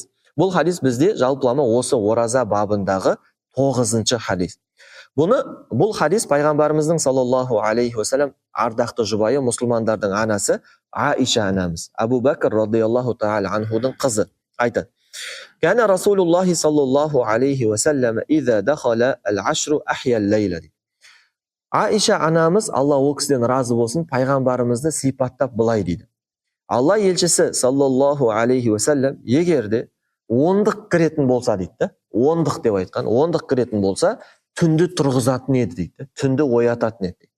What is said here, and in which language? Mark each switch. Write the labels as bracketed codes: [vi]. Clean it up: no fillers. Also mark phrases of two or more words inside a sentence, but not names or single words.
[kk] Бұл хадис бізде жалпылама осы ораза бабындағы 9-шы хадис. Бұл хадис пайғамбарымыздың [ar] صلى الله عليه وسلم [kk] ардақты жұбайы, мұсылмандардың анасы Аиша анамыз, Абу Бәкір [ar] رضي الله تعالى عنه [kk] қызы айтады. [ar] كان رسول الله صلى الله عليه وسلم إذا دخل العشر أحيا الليل. [kk] Аиша анамыз, Алла ол кісіден разы болсын, пайғамбарымызды сипаттап былай дейді. Алла елшісі [ar] صلى الله عليه وسلم [kk] егерде 10-дық кіретін болса дейді, 10-дық деп айтқан, 10-дық кіретін болса, түнді тұрғызатын еді дейді, түнді оятатын еді.